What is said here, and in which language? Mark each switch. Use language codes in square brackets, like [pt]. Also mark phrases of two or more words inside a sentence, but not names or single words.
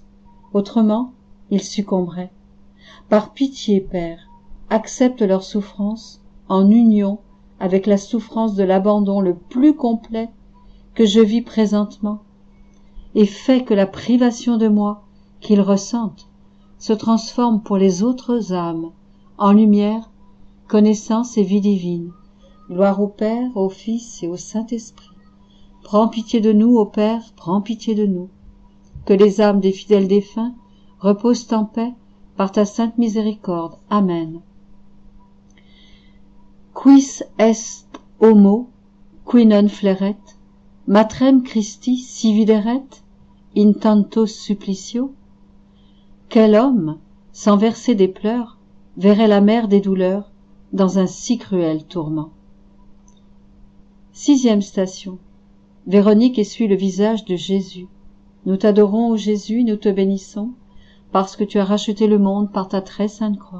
[fr] Autrement, ils succomberaient. Par pitié, Père, accepte leur souffrance en union avec la souffrance de l'abandon le plus complet que je vis présentement, et fais que la privation de moi qu'ils ressentent se transforme pour les autres âmes en lumière, connaissance et vie divine. Gloire au Père, au Fils et au Saint-Esprit. Prends pitié de nous, ô Père, prends pitié de nous. Que les âmes des fidèles défunts reposent en paix par ta sainte miséricorde. Amen. [la] Quis est homo, qui non fleret, matrem Christi si videret, in tanto supplicio? [fr] Quel homme, sans verser des pleurs, verrait la mère des douleurs dans un si cruel tourment? Sixième station. Véronique essuie le visage de Jésus. Nous t'adorons, ô Jésus, nous te bénissons, parce que tu as racheté le monde par ta très sainte croix.